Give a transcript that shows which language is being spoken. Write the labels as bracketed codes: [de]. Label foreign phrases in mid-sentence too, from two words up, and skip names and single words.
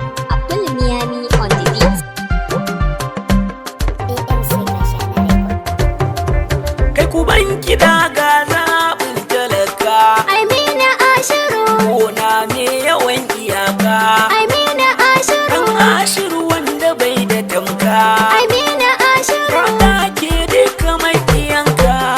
[en] Abdul Miami on the beat. A M C Fashion Record. [ha] Kai ku ban kiɗa ga zaɓin talaka. Amina Ashiru. Gona me yawan iyaka. Amina Ashiru. Ɗan Ashiru wanda bai da tamka. Amina Ashiru. Ka take duka maƙiyanka.